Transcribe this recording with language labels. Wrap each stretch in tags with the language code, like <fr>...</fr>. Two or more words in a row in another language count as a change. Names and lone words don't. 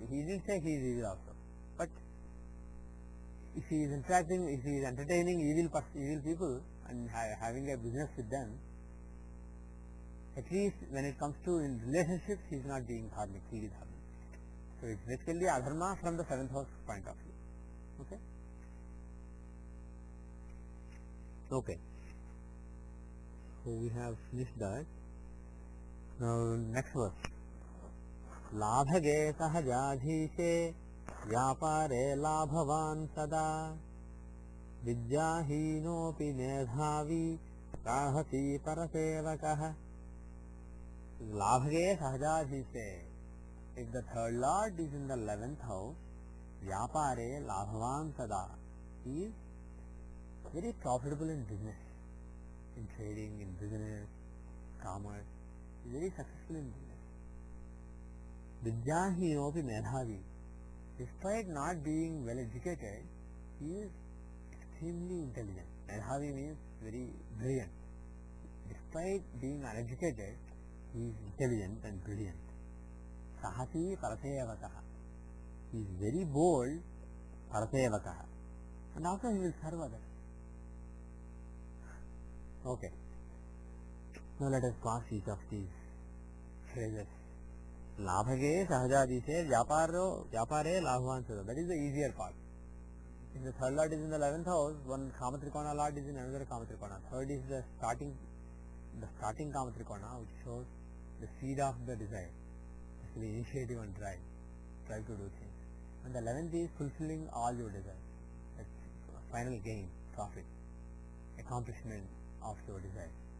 <en>He didn't say he is evil also. But if he is interacting, if he is entertaining evil people and having a business with them, at least when it comes to in relationships, he is not being dharmic, he is dharmic. So it's basically adharma from the 7th house point of view. Okay? Okay. So we have finished that. Now next verse.</en> <sa>लाभगे सहजाधीशे व्यापारे लाभवान् सदा विद्याहीनोऽपि मेधावी साहसी परसेवकः. लाभगे सहजाधीशे.</sa> <en>If the third lord is in the 11th house,</en> <sa>vyapare labhavan sada,</sa> <en>he is very profitable in business, in trading, in business, commerce. He is very successful in business.</en> <sa>Vidyahinopi medhavi.</sa> <en>Despite not being well educated, he is extremely intelligent. Medhavi means very brilliant. Despite being uneducated, he is intelligent and brilliant.</en> <sa>Sahasi parasevakaha.</sa> <en>He is very bold, parasevakaha. And also he will serve others. Okay. Now let us pass each of these phrases.</en> <sa>Labhage sahajadise vyapare labhavan sada.</sa> <en>That is the easier part. If the third lord is in the 11th house, one kamatrikona lord is in another kamatrikona. Third is the starting kamatrikona, which shows the seed of the desire. The initiative and drive to do things. And the 11th is fulfilling all your desires. That's final gain, profit, accomplishment of your desires.</en>